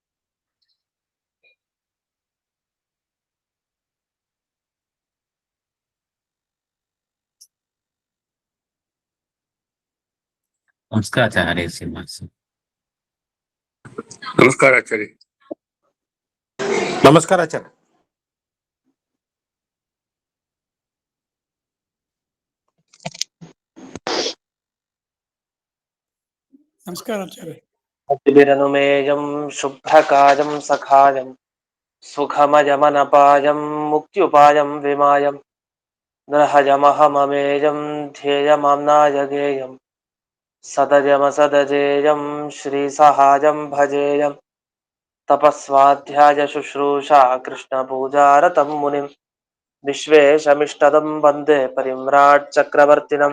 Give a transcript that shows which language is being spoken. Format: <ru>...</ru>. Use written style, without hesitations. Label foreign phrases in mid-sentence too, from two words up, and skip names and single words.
<kn>ನಮಸ್ಕಾರ ಆಚಾರ್ಯ. ಹರೇ ಶ್ರೀನಿವಾಸ. ನಮಸ್ಕಾರ ಆಚಾರ್ಯ. ನಮಸ್ಕಾರ ಆಚಾರ್ಯ. ನಮಸ್ಕಾರ ಆಚಾರ್ಯ.</kn> <sa>ಅತಿಬಿರನುಮೇಯಂ ಶುಭ್ರಕಾಯಂ ಸಖಾಯಂ ಸುಖಮಜಮನಪಾಯಂ ಮುಕ್ತ್ಯುಪಾಯಂ ವಿಮಾಯಂ ನರಹಜಮಹಮಮೇಯಂ ಧ್ಯೇಯಮಾಮ್ನಾಯ ಗೇಯಂ ಸದಜಮಸದಜೇಯಂ ಶ್ರೀಸಹಾಯಂ ಭಜೇಯಂ ತಪಸ್ವಾಧ್ಯಾಯ ಶುಶ್ರೂಷಾ ಕೃಷ್ಣಪೂಜಾರತಂ ಮುನಿಂ ವಿಶ್ವೇಶಮಿಷ್ಟದಂ ವಂದೇ ಪರಿಮ್ರಾಟ್ ಚಕ್ರವರ್ತಿನಂ.</sa>